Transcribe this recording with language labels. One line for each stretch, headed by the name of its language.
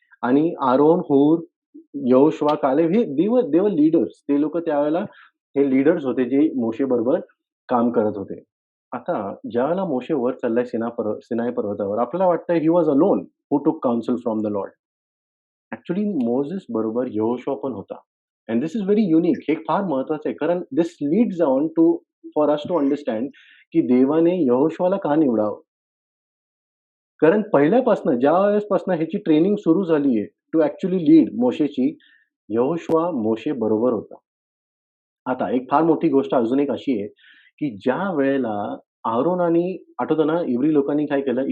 Marathi: आणि आरोन, हूर, यहोशुआ, कालेब हे दे लीडर्स. ते लोकं त्यावेळेला हे लीडर्स होते जे मोशेबरोबर काम करत होते. आता ज्यावेळेला मोशे वर चाललाय सिनाय पर्वतावर आपल्याला वाटतं
English: He was alone who took counsel from the lord.
Marathi: Actually Moses बरोबर यहोशुआ पण होता.
English: And this is very unique.
Marathi: हे फार महत्वाचं आहे.
English: कारण this leads on to for us to understand
Marathi: की देवाने यहोशुआला का निवडावं? कारण पहिल्यापासनं ज्यावेळेसपासनं ह्याची ट्रेनिंग सुरू झाली आहे
English: to actually lead
Marathi: मोशेची, यहोशुआ मोशे बरोबर होता. आता एक फार मोठी गोष्ट अजून एक अशी आहे, की ज्या वेळेला आरोन आणि आठवतं ना, इब्री लोकांनी काय केलं?